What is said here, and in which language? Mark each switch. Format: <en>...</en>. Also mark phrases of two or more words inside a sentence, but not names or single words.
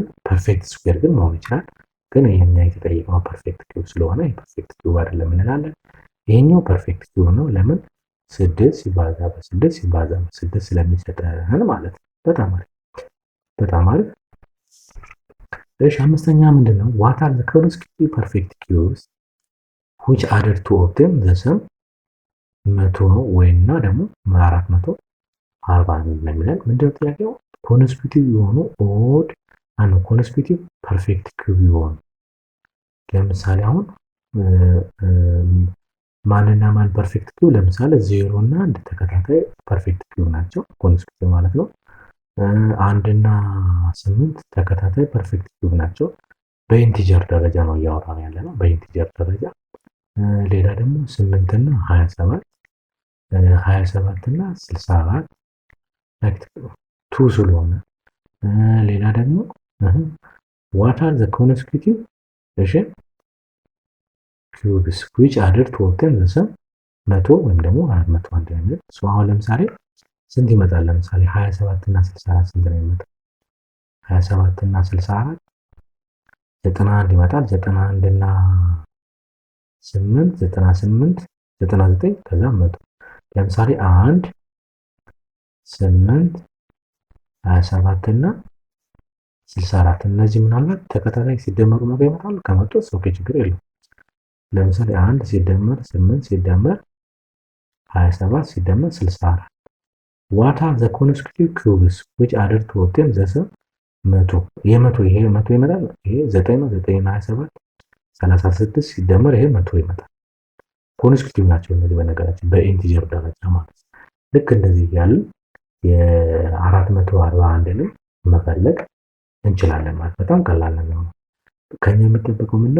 <en>perfect square</en> <am>ግን መሆን ይችላል። ግን ይሄኛ የተጠየቀው</am> <en>perfect cube</en> <am>ስለሆነ</am> <en>perfect cube</en> <am>አይደለም እንላለን። ይሄኛው</am> <en>perfect cube</en> <am>ነው። ለምን? 6 ሲባዛ በ6 ሲባዛ በ6 ስለሚሰጠን ማለት ነው። በጣም አሪፍ በጣም አሪፍ። እሺ አምስተኛ ምንድነው?</am> <en>what are the consecutive perfect cubes which added to obtain the sum 100</en> <am>ወይና ደግሞ 440 ነው የሚለን። ምንድነው ጥያቄው? ኮንስቲቲዩቲቭ የሆኑ ኦድ አንድ</am> <en>constitutive perfect cube</en> <am>የሆኑ ለምሳሌ አሁን ማንና ማን</am> <en>perfect cube?</en> <am>ለምሳሌ 0 እና 1 ተከታታይ</am> <en>perfect cube</en> <am>ናቸው፣ ኮንስቲቲዩቲቭ ማለት ነው። 1 እና 8 ተከታታይ</am> <en>perfect cube</en> <am>ናቸው። በኢንቲጀር ደረጃ ነው እያወራን ያለ ነው፣ በኢንቲጀር ደረጃ። ሌላ ደግሞ 8 እና 27</am> <en>እና 64 like two</en> <am>ስለሆነ ሌላ ደግሞ</am> <en>what are the consecutive cubes which added to obtain the sum 100</en> <am>ወይም ደግሞ 401 የሚል</am> <en>ሶ</en> <am>አሁን ለምሳሌ ስንት ይመጣል? ለምሳሌ 27 እና 64 ስንት ነው የሚመጣው? 27 እና 64 91 ይመጣል። 91 እና 8 98 99 ከዛ 100 ለምሳሌ 1 8 27 እና 64 እነዚህ ምናልባት ተከታታይ ሲደመሩ ነገ ይመጣሉ። ከመጡ ኦኬ ችግር የለውም። ለምሳሌ 1 ሲደመር 8 ሲደመር 27 ሲደመር 64</am> <en>what are the consecutive cubes which added to obtain the sum 100</en> <am>ይሄ 100 ይመጣል። ይሄ 9 ነው። 9 እና 27 36 ሲደመር ይሄ 100 ይመጣል። ኮንስቲቲዩቲቭ ናቸው እነዚህ በነገራችን በኢንቲጀር ደረጃ ማለት ነው። ልክ እንደዚህ እያልን የ441ን መፈለግ እንችላለን ማለት በጣም ቀላል ነገር ነው። ከኛ የሚጠበቀው ምንድነው?</am>